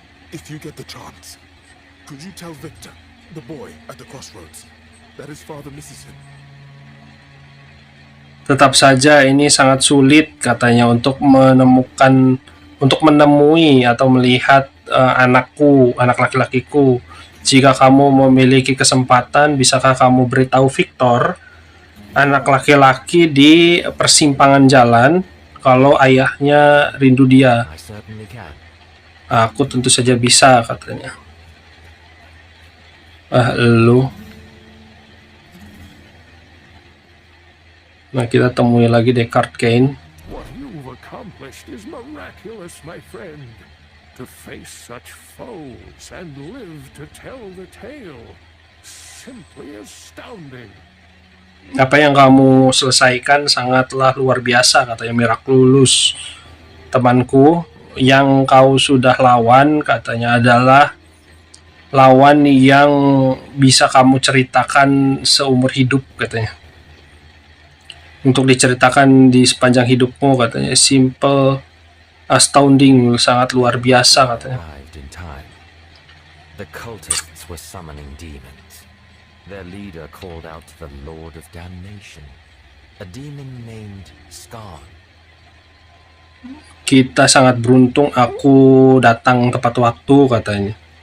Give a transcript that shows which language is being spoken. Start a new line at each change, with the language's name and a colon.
English: If you get the chance, could you tell Victor, the boy at the crossroads, that his father misses him.
Indonesian: Tetap saja ini sangat sulit katanya untuk menemui atau melihat anakku, anak laki-lakiku. Jika kamu memiliki kesempatan, bisakah kamu beritahu Victor, anak laki-laki di persimpangan jalan, kalau ayahnya rindu dia?
English: I certainly can.
Indonesian: Aku tentu saja bisa, katanya. Lu. Nah, kita temui lagi Deckard Cain.
English: What you've accomplished is miraculous, my friend. To face such foes and live to tell the tale. Simply astounding.
Indonesian: Apa yang kamu selesaikan sangatlah luar biasa, katanya Miraculous. Temanku, yang kau sudah lawan, katanya, adalah lawan yang bisa kamu ceritakan seumur hidup, katanya. Untuk diceritakan di sepanjang hidupmu, katanya.
English: Simple, astounding,
Indonesian: sangat luar biasa, katanya.
English: Arrived in time. The cultists were summoning demons. Their leader called out to the Lord of Damnation, a demon named Scar.
Indonesian: Kita sangat beruntung aku datang tepat waktu, katanya.